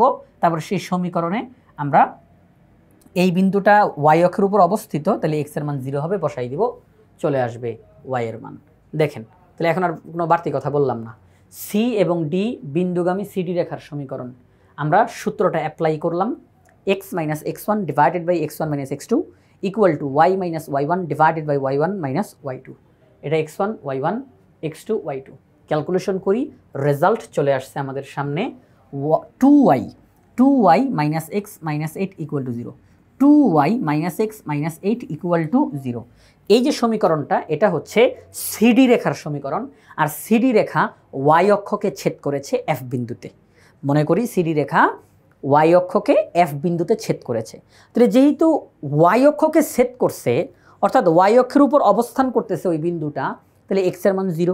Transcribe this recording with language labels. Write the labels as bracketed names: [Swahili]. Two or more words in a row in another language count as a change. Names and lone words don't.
[Bangla] তারপর সেই সমীকরণে আমরা এই বিন্দুটা y অক্ষের উপর অবস্থিত, তাহলে x এর মান 0 হবে, বসাই দিব, চলে আসবে y এর মান। দেখেন, তাহলে এখন আর কোনো বাড়তি কথা বললাম না। সি এবং ডি বিন্দুগামী সিডি রেখার সমীকরণ, আমরা সূত্রটা অ্যাপ্লাই করলাম। x - x1 / x1 - x2 = y - y1 / y1 - y2। এটা x1 y1, x2 y2। ক্যালকুলেশন করি, রেজাল্ট চলে আসছে আমাদের সামনে 2y - x - 8 = 0, 2y - x - 8 = 0। এই যে সমীকরণটা, এটা হচ্ছে সিডি রেখার সমীকরণ। আর সিডি রেখা y অক্ষকে ছেদ করেছে f বিন্দুতে। মনে করি সিডি রেখা y অক্ষকে f বিন্দুতে ছেদ করেছে। তাহলে যেহেতু y অক্ষকে ছেদ করছে, অর্থাৎ y অক্ষের উপর অবস্থান করতেছে ওই বিন্দুটা, তাহলে x এর মান 0।